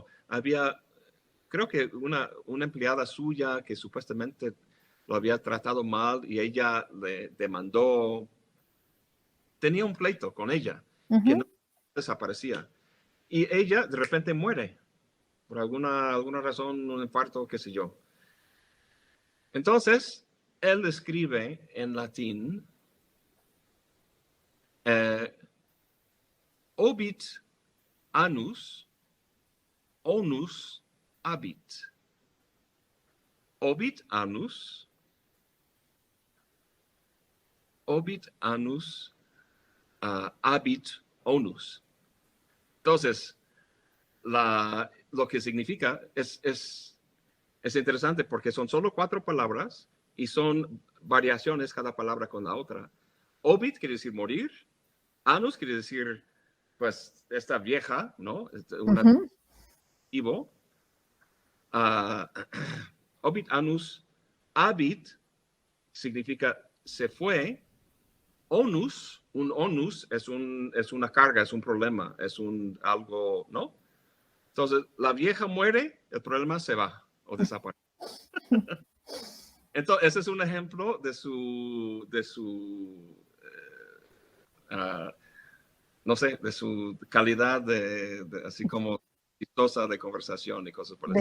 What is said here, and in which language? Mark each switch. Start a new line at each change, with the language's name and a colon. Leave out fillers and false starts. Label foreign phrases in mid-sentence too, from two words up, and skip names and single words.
Spanish: Había, creo que una empleada suya que supuestamente lo había tratado mal y ella le demandó. Tenía un pleito con ella que no ujú. desaparecía. Y ella de repente muere por alguna razón, un infarto, qué sé yo. Entonces, él escribe en latín,
Latin: eh, obit anus, onus habit. Obit anus, habit onus.
Spanish: Entonces, lo que significa es interesante porque son solo 4 palabras y son variaciones cada palabra con la otra. Obit quiere decir morir, anus quiere decir, pues, esta vieja, ¿no? Una Ujú. vivo. Uh,
Latin: obit anus,
Spanish: habit significa se fue. Onus, un onus es una carga, es un problema, es algo, ¿no? Entonces, la vieja muere, el problema se va o desaparece. Entonces, ese es un ejemplo uh, no sé, de su calidad así como chistosa de conversación y cosas por el